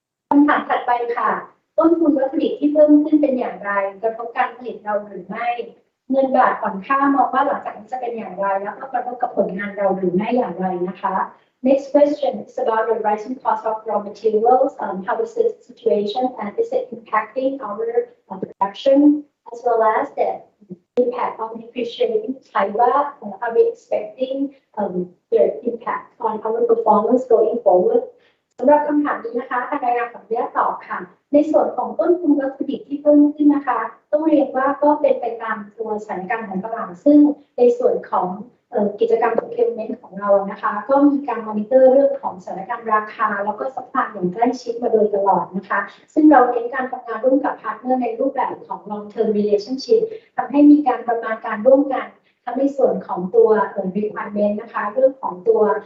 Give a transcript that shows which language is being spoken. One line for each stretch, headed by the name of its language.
Thai: คำถามถัดไปค่ะต้นทุนวัตถุดิบที่เพิ่มขึ้นเป็นอย่างไรกระทบการผลิตเราหรือไม่เงินบาทอ่อนค่ามองว่าหลังจากนี้จะเป็นอย่างไรแล้วก็กระทบกับผลงานเราหรือไม่อย่างไรนะคะ
English: Next question is about the rising cost of raw materials. How is the situation and is it impacting our production as well as the impact on depreciating Thai baht? Are we expecting the impact on our performance going forward?
Thai: สำหรับคำถามนี้นะคะทางรายงานขออนุญาตตอบค่ะในส่วนของต้นทุนวัตถุดิบที่เพิ่มขึ้นนะคะต้องเรียนว่าก็เป็นไปตามตัวสถานการณ์ของตลาดซึ่งในส่วนของ กิจกรรม procurement ของเรานะคะก็มีการมอนิเตอร์เรื่องของสถานการณ์ราคาแล้วก็ซัพพลายอย่างใกล้ชิดมาโดยตลอดนะคะซึ่งเราเน้นการทำงานร่วมกับพาร์ทเนอร์ในรูปแบบของ long term relationship ทำให้มีการประมาณการร่วมกันทั้งในส่วนของตัว requirement นะคะเรื่องของตัว